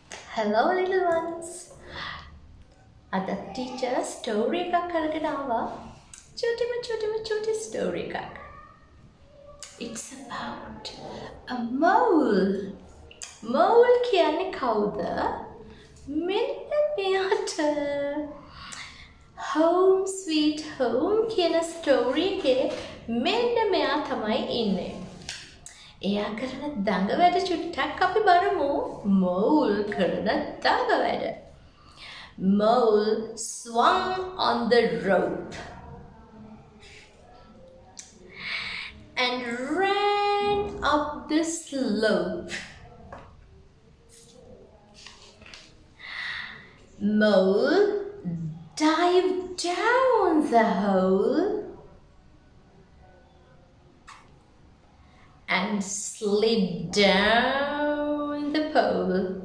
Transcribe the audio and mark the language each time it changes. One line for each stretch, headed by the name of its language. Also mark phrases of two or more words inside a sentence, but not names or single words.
English: Hello little ones.
Sinhala: අද
English: teacher story
Sinhala: එකක් අරගෙන ආවා. චූටි ස්ටෝරි එකක්.
English: It's about a mole.
Sinhala: Mole කියන්නේ කවුද? මෙන්න මෙයාට Home Sweet Home කියන ස්ටෝරි එකේ මෙන්න මෙයා තමයි ඉන්නේ. එයා කරන දඟ වැඩ චුට්ටක් අපි බලමු. Mole කරන දඟ වැඩ.
English: Mole swung on the rope and ran up the slope. Mole dived down the hole and slid down the pole.